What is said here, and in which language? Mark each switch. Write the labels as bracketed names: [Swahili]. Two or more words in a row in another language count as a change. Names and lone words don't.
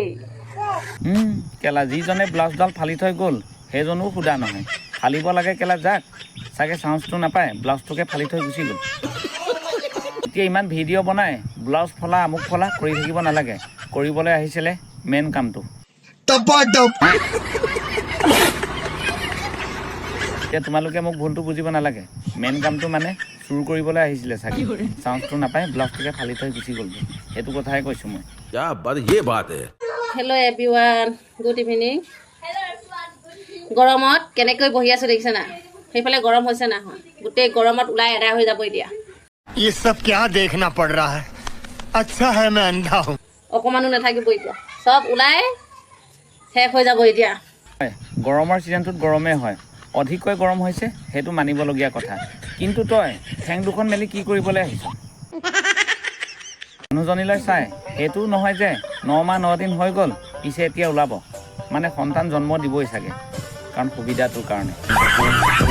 [Assamese] কেলা যিজনে ব্লাউজডাল ফালি থৈ গ'ল সেইজনো সোধা নহয় ফালিব লাগে কেলা যাক চাগে চান্সটো নাপায় ব্লাউজটোকে ফালি থৈ গুচি গ'ল এতিয়া ইমান ভিডিঅ' বনাই ব্লাউজ ফলা আমুক ফলা কৰি থাকিব নালাগে কৰিবলৈ আহিছিলে মেইন কামটো এতিয়া তোমালোকে মোক ভুলটো বুজিব নালাগে মেইন কামটো মানে চুৰ কৰিবলৈ আহিছিলে চাগে চান্সটো নাপায় ব্লাউজটোকে ফালি থৈ গুচি গ'ল সেইটো কথাই কৈছোঁ মই [Hindi] क्या बात ये बात है [English] Hello everyone good evening [Assamese] গৰমত কেনেকৈ বহি আছোঁ দেখিছে না সেইফালে গৰম হৈছে না গোটেই গৰমত ওলাই এদাই হৈ যাব এতিয়া [Hindi] ये सब क्या देखना पड़ रहा है अच्छा है मैं अंधा हूँ [Assamese] অকণমানো নাথাকিব এতিয়া চব ওলাই শেষ হৈ যাব এতিয়া হয় গৰমৰ ছিজনটোত গৰমেই হয় অধিককৈ গৰম হৈছে সেইটো মানিবলগীয়া কথা কিন্তু তই ঠেং দুখন মেলি কি কৰিবলৈ আহিছ মানুহজনীলৈ চাই সেইটো নহয় যে 9 মাহ 9 দিন হৈ গ'ল পিছে এতিয়া ওলাব মানে সন্তান জন্ম দিবই চাগে কাৰণ সুবিধাটোৰ কাৰণে